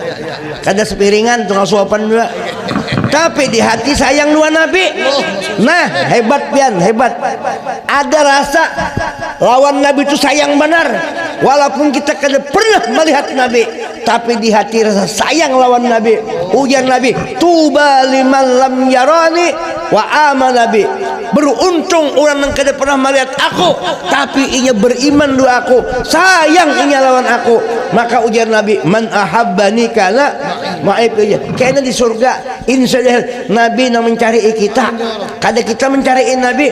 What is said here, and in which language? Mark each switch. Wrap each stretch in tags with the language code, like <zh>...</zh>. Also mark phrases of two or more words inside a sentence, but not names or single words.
<bjn>Kada sepiringan tunggal suapan juga. Tapi di hati sayang dua Nabi. Nah hebat pian, hebat. Ada rasa lawan Nabi itu sayang benar. Walaupun kita kada pernah melihat Nabi, tapi di hati rasa sayang lawan Nabi. Ujar Nabi,</bjn> <ar>طوبى لمن لم يراني وآمن نبي.</ar> <bjn>beruntung orang yang kada pernah melihat aku tapi inya beriman dua aku, sayang inya lawan aku. Maka ujar Nabi,</bjn> <ar>من أحبني كان معي</ar> <bjn>kayaknya di surga. Insyaallah Nabi yang mencari kita, kada kita mencari Nabi.</bjn>